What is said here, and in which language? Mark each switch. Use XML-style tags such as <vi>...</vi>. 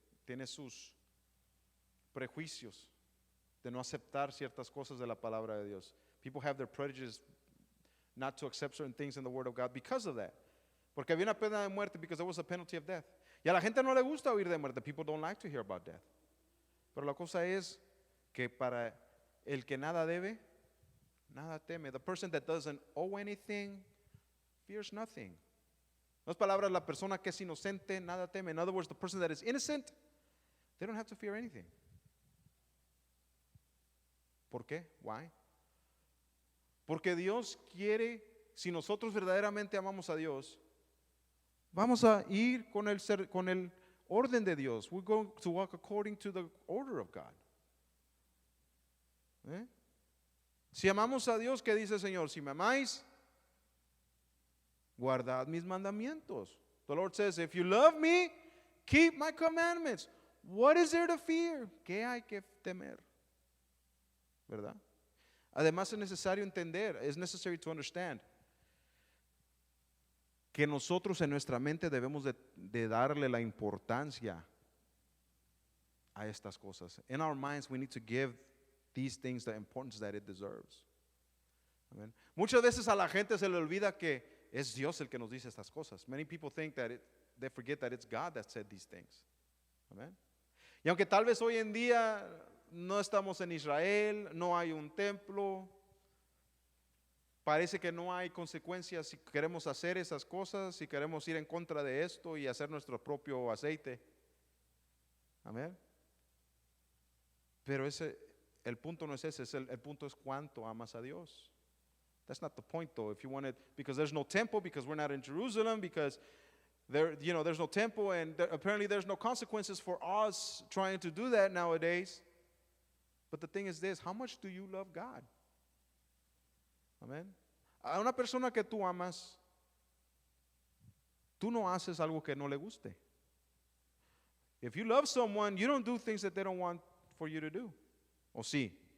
<es>Tiene sus prejuicios de no aceptar ciertas cosas de la palabra de Dios.</es> <en>People have their prejudices not to accept certain things in the Word of God because of that.</en> <es>Porque había una pena de muerte</es> <en>because there was a penalty of death.</en> <es>Y a la gente no le gusta oír de muerte.</es> <en>People don't like to hear about death.</en> <es>Pero la cosa es que para el que nada debe, nada teme.</es> <en>The person that doesn't owe anything fears nothing.</en> <es>En otras palabras, la persona que es inocente, nada teme.</es> <en>In other words, the person that is innocent, they don't have to fear anything.</en> <es>¿Por qué?</es> <en>Why?</en> <es>Porque Dios quiere, si nosotros verdaderamente amamos a Dios, vamos a ir con el orden de Dios.</es> <en>We're going to walk according to the order of God.</en> <es>Si amamos a Dios, ¿qué dice el Señor? Si me amáis, guardad mis mandamientos.</es> <en>The Lord says, if you love me, keep my commandments. What is there to fear?</en> <es>¿Qué hay que temer? ¿Verdad? Además es necesario entender, es</es> <en>necessary to understand,</en> <es>que nosotros en nuestra mente debemos de darle la importancia a estas cosas.</es> <en>In our minds we need to give these things the importance that it deserves. Amen.</en> <es>Muchas veces a la gente se le olvida que es Dios el que nos dice estas cosas.</es> <en>Many people think that they forget that it's God that said these things. Amen.</en> <es>Y aunque tal vez hoy en día no estamos en Israel, no hay un templo, parece que no hay consecuencias si queremos hacer esas cosas, si queremos ir en contra de esto y hacer nuestro propio aceite. Amén. Pero el punto no es ese, el punto es cuánto amas a Dios.</es> <en>That's not the point though. If you want it, because there's no temple, because we're not in Jerusalem, because there's no temple, and apparently there's no consequences for us trying to do that nowadays. But the thing is this, how much do you love God? Amén.</en> <es>A una persona que tú amas, tú no haces algo que no le guste.</es> <en>If you love someone, you don't do things that they don't want for you to do.</en> <es>¿O sí?</es>